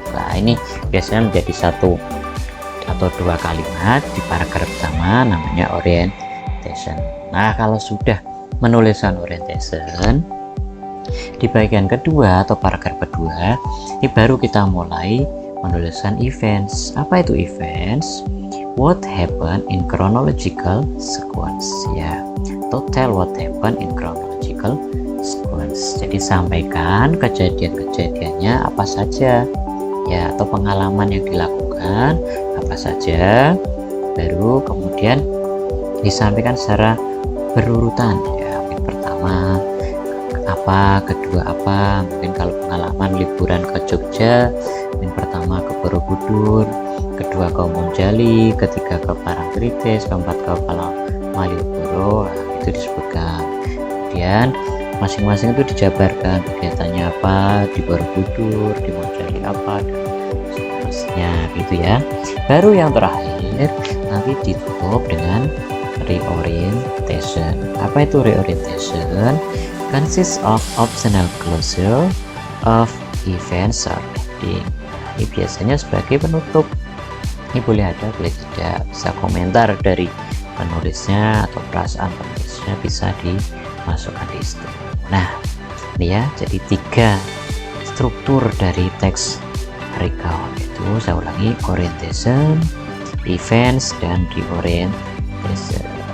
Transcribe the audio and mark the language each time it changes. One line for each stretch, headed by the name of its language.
Indonesian: Nah, ini biasanya menjadi 1 atau 2 kalimat di paragraf pertama, namanya orientation. Nah, kalau sudah menuliskan orientation, di bagian kedua atau paragraf kedua, ini baru kita mulai menuliskan events. Apa itu events?
English: What happened in chronological sequence, ya. Total what happened in chronological sequence.
Indonesian: Jadi sampaikan kejadian-kejadiannya apa saja, ya, atau pengalaman yang dilakukan apa saja. Baru kemudian disampaikan secara berurutan, ya. Pertama, apa, kedua apa. Mungkin kalau pengalaman liburan ke Jogja, yang pertama ke Borobudur, kedua ke Monjali, ketiga ke Parangtritis, keempat ke Malioboro, itu disebutkan. Kemudian masing-masing itu dijabarkan kegiatannya apa, di Borobudur, di Monjali apa, dan seterusnya gitu ya. Baru yang terakhir nanti ditutup dengan reorientation. Apa itu reorientation?
English: Consists of optional closure of events or ending.
Indonesian: Ini biasanya sebagai penutup. Ini boleh ada, boleh tidak. Bisa komentar dari penulisnya atau perasaan penulisnya bisa dimasukkan di situ. Nah, ini ya, jadi 3 struktur dari teks recount itu saya ulangi: orientation, events, dan reorientation.